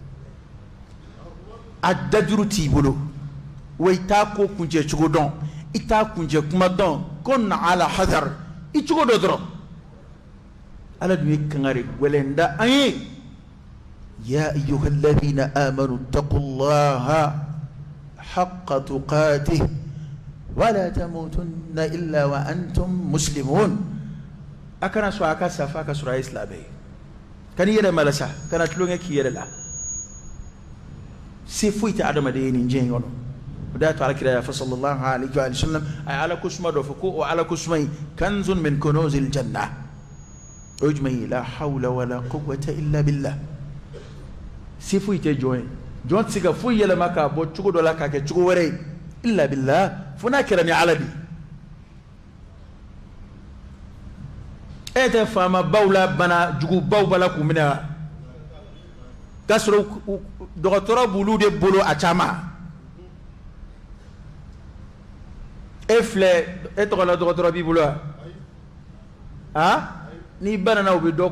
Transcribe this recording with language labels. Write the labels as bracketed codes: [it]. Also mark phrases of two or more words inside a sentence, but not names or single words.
[bm] a dajuru t'i bolo wa i t'a ko kuncɛ cogo dɔn i t'a kuncɛ kuma dɔn ko na ala hadar i cogo dɔ dɔrɔn ala dun ye kangari gwɛlɛnda an ye [ar] يا أيها الذين آمنوا اتقوا الله حق تقاته ولا تموتن إلا وأنتم مسلمون [bm] a kana sɔn a ka sa f'a ka sɔrɔ a ye silamɛ ye kan'i yɛrɛ malasa kana tulonkɛ k'i yɛrɛ la se foyi tɛ adamaden ye nin diɲɛ in kɔnɔ o de y'a to alakira y'a fɔ [ar] صلى الله عليه وسلم [bm] a ye ala ko suma dɔ fɔ ko o ala ko suma in [ar] كنز من كنوز الجنة [bm] o ye jumɛn ye [ar] لا حول ولا قوة إلا بالله [bm] se foyi tɛ jɔn ye jɔn tɛ se ka foyi yɛlɛma k'a bɔ cogo dɔ la k'a kɛ cogo wɛrɛ ye [ar] إلا بالله [bm] fo n'a kɛra ni ala de e tɛ faama baw la bana jugubaw b'a la k'u minɛ wa k'a sɔrɔ dɔgɔtɔrɔ b'olu de bolo a caman e filɛ e tɔgɔ la dɔgɔtɔrɔ b'i bolo wa n'i banana u bɛ dɔ